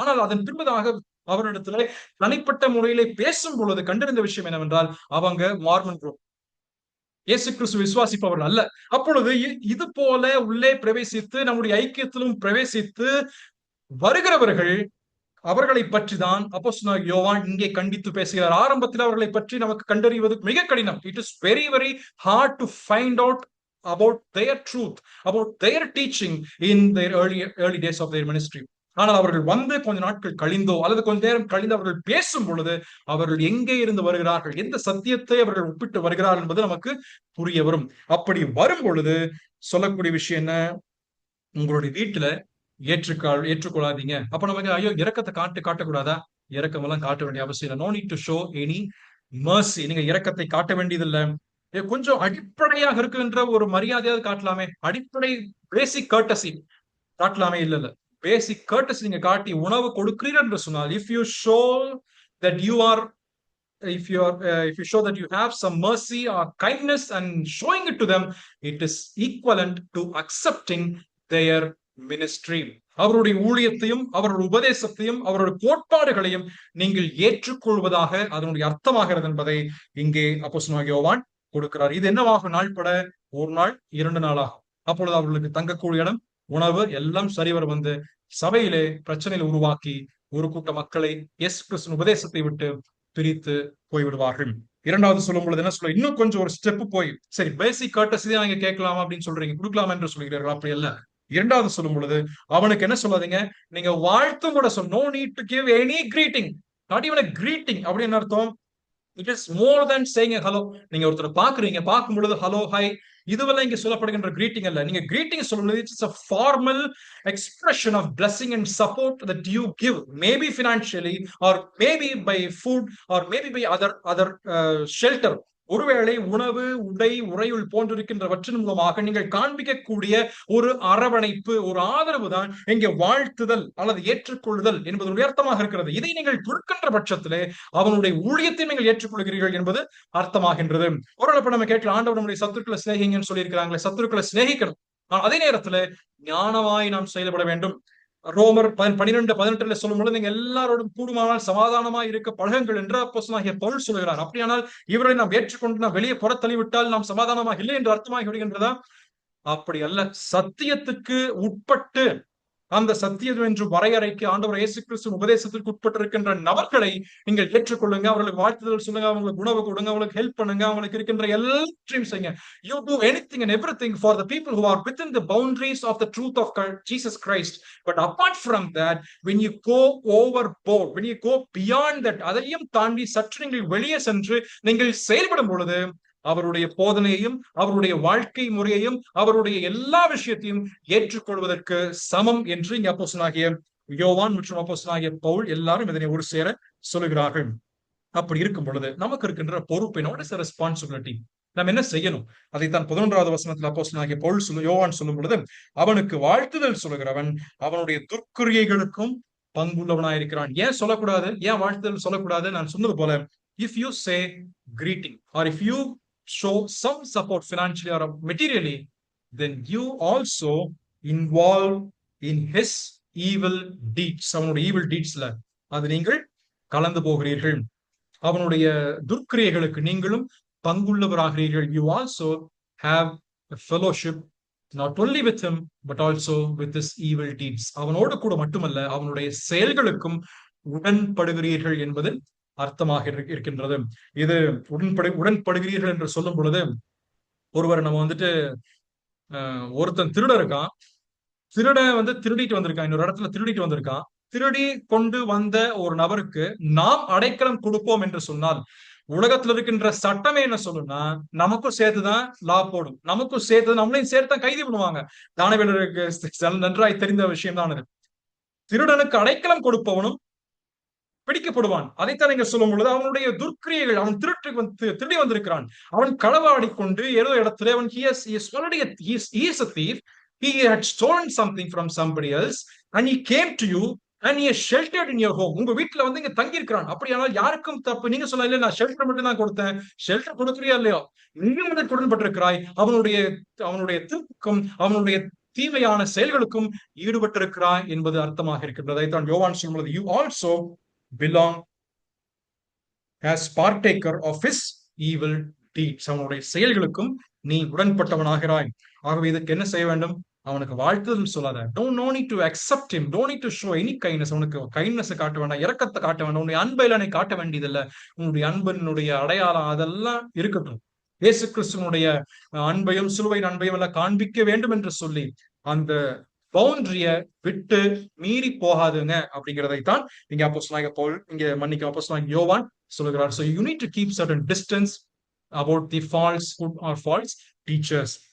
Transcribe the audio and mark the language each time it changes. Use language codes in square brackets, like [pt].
[ta] ஆனால் அதன் பின்பதாக அவரிடத்துல தனிப்பட்ட முறையிலே பேசும் பொழுது கண்டிருந்த விஷயம் என்னவென்றால், அவங்க மார்மன் குரூப், இயேசு கிறிஸ்து விசுவாசிப்பவர்கள் அல்ல. அப்பொழுது இது போல உள்ளே பிரவேசித்து நம்முடைய ஐக்கியத்திலும் பிரவேசித்து வருகிறவர்கள், அவர்களை பற்றி தான் அப்போஸ்தலனாகிய யோவான் இங்கே கண்டித்து பேசுகிறார். ஆரம்பத்தில் அவர்களை பற்றி நமக்கு கண்டறிவது மிக கடினம். [en] It is very very hard to find out about their truth, about their teaching in their early days of their ministry. [ta] ஆனால் அவர்கள் வந்து கொஞ்ச நாட்கள் கழிந்தோ அல்லது கொஞ்ச நேரம் கழிந்து அவர்கள் பேசும் பொழுது அவர்கள் எங்கே இருந்து வருகிறார்கள், எந்த சத்தியத்தை அவர்கள் ஒப்பிட்டு வருகிறார்கள் என்பது நமக்கு புரிய வரும். அப்படி வரும் பொழுது சொல்லக்கூடிய விஷயம் என்ன? உங்களுடைய வீட்டுல ஏற்றுக்கொள்ளாதீங்க. அப்ப நமக்கு ஐயோ இரக்கத்தை காட்டக்கூடாதா? இரக்கம் எல்லாம் காட்ட வேண்டிய அவசியம் இல்லை. [en] No need to show any mercy. [ta] நீங்க இரக்கத்தை காட்ட வேண்டியதில்லை. கொஞ்சம் அடிப்படையாக இருக்கின்ற ஒரு மரியாதையாவது காட்டலாமே. அடிப்படை பேசிக் கர்ட்டசி காட்டலாமே. இல்ல இல்ல, பேசிக் கர்ட்டசி நீங்க காட்டி உணவு கொடுக்கிறீர்கள் என்று சொன்னால், [en] if you show that you are if you show that you have some mercy or kindness and showing it to them, it is equivalent to accepting their ministry. [ta] அவருடைய ஊழியத்தையும் அவருடைய உபதேசத்தையும் அவருடைய கோட்பாடுகளையும் நீங்கள் ஏற்றுக்கொள்வதாக அதனுடைய அர்த்தமாகிறது என்பதை இங்கே அப்போஸ்தலனாகிய யோவான் கொடுக்கிறார். இது என்னவாக நாள்பட? ஒரு நாள் 2 நாள் ஆகும். அப்பொழுது அவர்களுக்கு தங்கக்கூடிய இடம், உணவு எல்லாம் சரிவர வந்து சபையிலே பிரச்சனைகளை உருவாக்கி ஒரு கூட்ட மக்களை இயேசு கிறிஸ்துவின் உபதேசத்தை விட்டு பிரித்து போய்விடுவார்கள். இரண்டாவது சொல்லும் பொழுது என்ன சொல்ல, இன்னும் கொஞ்சம் ஒரு ஸ்டெப் போய், சரி பேசிக் கர்ட்டசி தான் நீங்க கேட்கலாமா அப்படின்னு சொல்றீங்க, கொடுக்கலாம் என்று சொல்கிறீர்கள். அப்படி இல்ல. இரண்டாவது சொல்லும் பொழுது அவனுக்கு என்ன சொல்லாதீங்க, நீங்க வாழ்த்தும் கூட சொல்ல. [en] No need to give any greeting, not even a greeting. [ta] அப்படின்னு அர்த்தம், [en] It is more than saying hello. [ta] நீங்க ஒருத்தர் பாக்குறீங்க, பார்க்கும் பொழுது ஹலோ ஹாய் இதுவெல்லாம் இங்க சொல்லப்படுகின்ற கிரீட்டிங் அல்ல. நீங்க கிரீட்டிங் சொல்லும்போது [en] It's a formal expression of blessing and support that you give, maybe financially or maybe by food or maybe by other shelter. [ta] ஒருவேளை உணவு, உடை, உறையுள் போன்றிருக்கின்றவற்றின் மூலமாக நீங்கள் காண்பிக்கக்கூடிய ஒரு அரவணைப்பு, ஒரு ஆதரவு தான் இங்கே வாழ்த்துதல் அல்லது ஏற்றுக்கொள்ளுதல் என்பது அர்த்தமாக இருக்கிறது. இதை நீங்கள் கொடுக்கின்ற பட்சத்திலே அவனுடைய ஊழியத்தை நீங்கள் ஏற்றுக்கொள்கிறீர்கள் என்பது அர்த்தமாகின்றது. ஒரு நம்ம கேட்கலாம், ஆண்டவர் நம்முடைய சத்துருக்களை சிநேகிங்கன்னு சொல்லியிருக்கிறாங்களே, சத்துருக்களை சிநேகிக்கணும், அதே நேரத்துல ஞானமாய் நாம் செயல்பட வேண்டும். ரோமர் 12:18 சொல்லும் பொழுது நீங்க எல்லாரோடும் கூடுமானால் சமாதானமாய் இருக்க பழகுங்கள் என்று அப்போஸ்தலனாகிய பவுல் சொல்கிறார். அப்படியானால் இவரை நாம் ஏற்றுக்கொண்டு நாம் வெளியே புறத்தள்ளிவிட்டால் நாம் சமாதானமாக இல்லை என்று அர்த்தமாகி விடுகின்றதா? அப்படி அல்ல. சத்தியத்துக்கு உட்பட்டு, அந்த சத்தியம் என்று வரையறைக்கு ஆண்டவர் இயேசு கிறிஸ்துவின் உபதேசத்திற்கு உட்பட்டிருக்கின்ற நபர்களை நீங்கள் ஏற்றுக்கொள்ளுங்க, அவர்களுக்கு வாழ்த்துதல் சொல்லுங்க, அவங்களுக்கு உணவு கொடுங்க, அவங்களுக்கு ஹெல்ப் பண்ணுங்க, அவங்களுக்கு இருக்கின்ற எல்லாத்தையும் செய்யுங்க. [en] You do anything and everything for the people who are within the boundaries of the truth of Jesus Christ. But apart from that, when you go overboard, when you go beyond that, [ta] அதையும் தாண்டி சற்று நீங்கள் வெளியே சென்று நீங்கள் செயல்படும் பொழுது அவருடைய போதனையையும் அவருடைய வாழ்க்கை முறையையும் அவருடைய எல்லா விஷயத்தையும் ஏற்றுக்கொள்வதற்கு சமம் என்று இங்க அப்போஸ்தலனாகிய யோவான் மற்றும் அப்போஸ்தலனாகிய பவுல் எல்லாரும் இதனை ஒரு சேர சொல்லுகிறார்கள். அப்படி இருக்கும் பொழுது நமக்கு இருக்கின்ற பொறுப்பு, [en] what is the responsibility? [ta] நாம் என்ன செய்யணும்? அதைத்தான் 11வது வசனத்தில் அப்போஸ்தலனாகிய பவுல் யோவான் சொல்லும் பொழுது, அவனுக்கு வாழ்த்துதல் சொல்லுகிறவன் அவனுடைய துர்க்கிரியைகளுக்கும் பங்குள்ளவனாயிருக்கிறான். ஏன் சொல்லக்கூடாது? ஏன் வாழ்த்துதல் சொல்லக்கூடாது? நான் சொன்னது போல, [en] if you say greeting or if you show some support financially or materially, then you also involve in his evil deeds. [ta] அவனுடைய [en] evil deeds [ta] ல அது நீங்கள் கலந்து போகிறீர்கள். அவனுடைய துர்க்கிரியைகளுக்கு நீங்களும் பங்குள்ளவராகிறீர்கள். [en] You also have a fellowship not only with him but also with his evil deeds. [ta] அவனோடு கூட மட்டுமல்ல, அவனுடைய செயல்களுக்கும் உடன்படுகிறீர்கள் என்பது அர்த்தமாக இருக்கின்றது. இது உடன்படுகிறீர்கள் என்று சொல்லும் பொழுது, ஒருவர் நம்ம வந்துட்டு ஒருத்தன் திருட இருக்கான், திருடிட்டு வந்திருக்கான், இன்னொரு இடத்துல திருடிட்டு வந்திருக்கான். திருடி கொண்டு வந்த ஒரு நபருக்கு நாம் அடைக்கலம் கொடுப்போம் என்று சொன்னால், உலகத்துல இருக்கின்ற சட்டமே என்ன சொல்லும்னா, நமக்கும் சேர்த்துதான் லா போடும், நமக்கும் சேர்த்து நம்மளையும் சேர்த்து கைது பண்ணுவாங்க. தானவேலருக்கு நன்றாய் தெரிந்த விஷயம் தான் இது. திருடனுக்கு அடைக்கலம் கொடுப்பவனும் பிடிக்கப்படுவான். அதைத்தான் நீங்க சொல்லும் பொழுது அவனுடைய துர்க்கிரியைகள், அவன் திருடி வந்திருக்கிறான், அவன் களவாடிக்கொண்டு ஏதோ இடத்துல அவன் [en] he is a thief, he had stolen something from somebody else and he came to you and he is sheltered in your home. [ta] உங்க வீட்டுல வந்து இங்க தங்கி இருக்கிறான். அப்படியானால் யாருக்கும் தப்பு. நீங்க சொல்ல, இல்ல நான் ஷெல்டர் மட்டும் தான் கொடுத்தேன், ஷெல்டர் கொடுக்குறியா இல்லையோ, நீங்க வந்து உடன்பட்டிருக்கிறாய், அவனுடைய திருப்புக்கும் அவனுடைய தீமையான செயல்களுக்கும் ஈடுபட்டிருக்கிறாய் என்பது அர்த்தமாக இருக்கின்றது. அதைத்தான் யோவான் சொல்லும்போது, [en] you also belong as partaker of his evil deeds. [ta] அவனுடைய செயல்களுக்கும் நீ உடன்பட்டவனாகிறாய். ஆகவே இதுக்கு என்ன செய்ய வேண்டும்? அவனுக்கு வாழ்த்துதல் சொல்லாத. [en] no need to accept him, don't need to show any kindness. [ta] அவனுக்கு கைண்ட்னஸ் காட்ட வேண்டாம், இரக்கத்தை காட்ட வேண்டாம், உன்னுடைய அன்பை காட்ட வேண்டியதில்லை. உன்னுடைய அன்பினுடைய அடையாளம் அதெல்லாம் இருக்கட்டும். இயேசு கிறிஸ்துவனுடைய அன்பையும் சிலுவையின் அன்பையும் எல்லாம் காண்பிக்க வேண்டும் என்று சொல்லி அந்த பவுண்டரிய விட்டு மீறி போகாதுங்க அப்படிங்கிறதைத்தான் இங்க அப்போஸ்தலனாகிய பவுல் இங்க மன்னிக்க அப்போஸ்தலனாகிய யோவான் சொல்லுகிறார். [en] So you need to keep certain distance about the falsehood or false teachers.